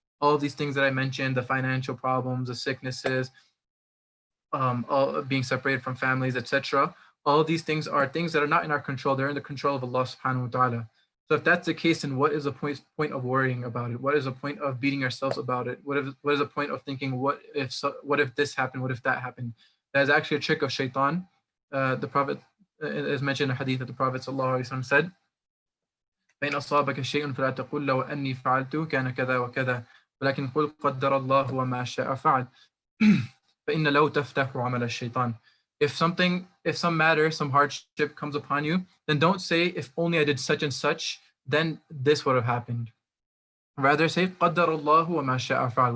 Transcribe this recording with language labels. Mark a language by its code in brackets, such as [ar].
[en] All of these things that I mentioned, the financial problems, the sicknesses, all being separated from families, etc. All of these things are things that are not in our control. They're in the control of Allah subhanahu wa ta'ala. So if that's the case, then what is the point of worrying about it? What is the point of beating ourselves about it? What is the point of thinking, what if this happened? What if that happened? That is actually a trick of shaitan. The Prophet, as mentioned in a hadith that the Prophet ﷺ said, [ar] فإن أصابك شيء فلا تقل لو أني فعلت كان كذا وكذا ولكن قل قدر الله وما شاء فعل فإن لو تفتح عمل الشيطان. [en] If some matter, some hardship comes upon you, then don't say, if only I did such and such, then this would have happened. Rather say, [ar] قدر الله وما شاء فعل.